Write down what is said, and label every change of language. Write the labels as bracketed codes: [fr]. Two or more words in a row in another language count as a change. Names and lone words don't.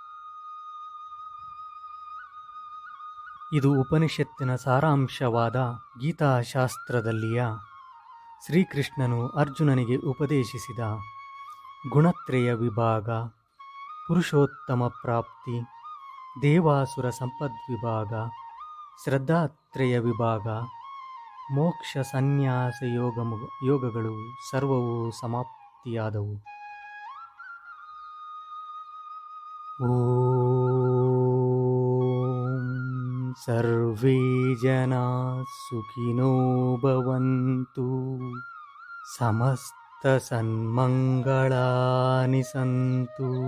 [kn] ಇದು ಉಪನಿಷತ್ತಿನ ಸಾರಾಂಶವಾದ ಗೀತಾಶಾಸ್ತ್ರದಲ್ಲಿಯ ಶ್ರೀಕೃಷ್ಣನು ಅರ್ಜುನನಿಗೆ ಉಪದೇಶಿಸಿದ ಗುಣತ್ರಯ ವಿಭಾಗ, ಪುರುಷೋತ್ತಮ ಪ್ರಾಪ್ತಿ, ದೇವಾಸುರ ಸಂಪದ್ವಿಭಾಗ, ಶ್ರದ್ಧಾತ್ರಯ ವಿಭಾಗ, ಮೋಕ್ಷ ಸನ್ಯಾಸ ಯೋಗಗಳು ಸರ್ವವೂ ಸಮಾಪ್ತಿಯಾದವು. [sa] ಓಂ ಸರ್ವೇ ಜನಾ ಸುಖಿನೋ ಭವಂತು, ಸಮಸ್ತ ಸನ್ಮಂಗಳಾನಿ ಸಂತು,